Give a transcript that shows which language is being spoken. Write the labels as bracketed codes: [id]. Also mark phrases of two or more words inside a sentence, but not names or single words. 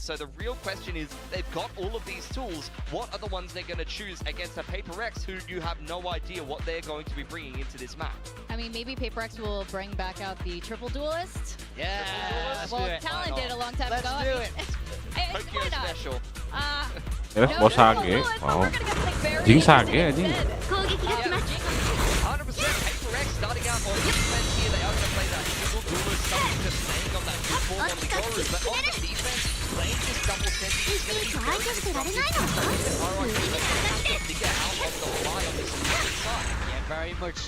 [en] So the real question is, they've got all of these tools. What are the ones they're going to choose against a PRX who you have no idea what they're going to be bringing into this map? I mean, maybe PRX will bring back out the triple duelist. Yeah, let's well, do it. Talon did a long time Let's ago. do it. Tokyo Why not? special. [id] Terus bos Sage. Wow. Jing Sage anjing. [ja] 攻撃が来ます [en] 100% PRX starting out on defense here. They are going to play that triple duelist, something just staying on that 2-4 on the Yoru, but on the defense, playing this double sentry is going to be very difficult. RRQ figure out on the fly on this side. Yeah, very much so.